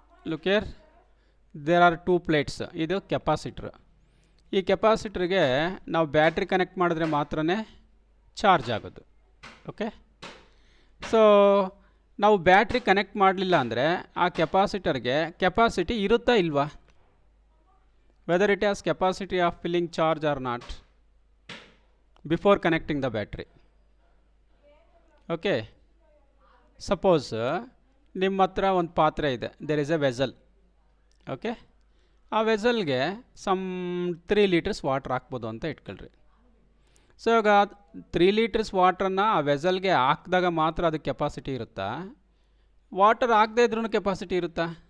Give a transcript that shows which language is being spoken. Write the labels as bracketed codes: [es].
[en] Look here, there are 2 plates. [kn] ಇದು ಕೆಪಾಸಿಟ್ರ್. ಈ ಕೆಪಾಸಿಟ್ರಿಗೆ ನಾವು ಬ್ಯಾಟ್ರಿ ಕನೆಕ್ಟ್ ಮಾಡಿದ್ರೆ ಮಾತ್ರನೇ ಚಾರ್ಜ್ ಆಗೋದು. ಓಕೆ, ಸೊ ನಾವು ಬ್ಯಾಟ್ರಿ ಕನೆಕ್ಟ್ ಮಾಡಲಿಲ್ಲ ಅಂದರೆ ಆ ಕೆಪಾಸಿಟರ್ಗೆ ಕೆಪಾಸಿಟಿ ಇರುತ್ತಾ ಇಲ್ವಾ? [en] whether it has capacity of filling charge or not before connecting the battery. Okay, suppose [kn] ನಿಮ್ಮ ಹತ್ರ ಒಂದು ಪಾತ್ರೆ ಇದೆ, [en] there is a vessel. [kn] Okay, ಆ ವೆಸಲ್ಗೆ ಸಮ್ 3 ಲೀಟರ್ಸ್ ವಾಟ್ರ್ ಹಾಕ್ಬೋದು ಅಂತ ಇಟ್ಕೊಳ್ರಿ. ಸೊ ಇವಾಗ 3 ಲೀಟರ್ಸ್ ವಾಟ್ರನ್ನು ಆ ವೆಸಲ್ಗೆ ಹಾಕಿದಾಗ ಮಾತ್ರ ಅದಕ್ಕೆ ಕೆಪಾಸಿಟಿ ಇರುತ್ತಾ, ವಾಟರ್ ಹಾಕದೇ ಇದ್ರೂ ಕೆಪಾಸಿಟಿ ಇರುತ್ತಾ?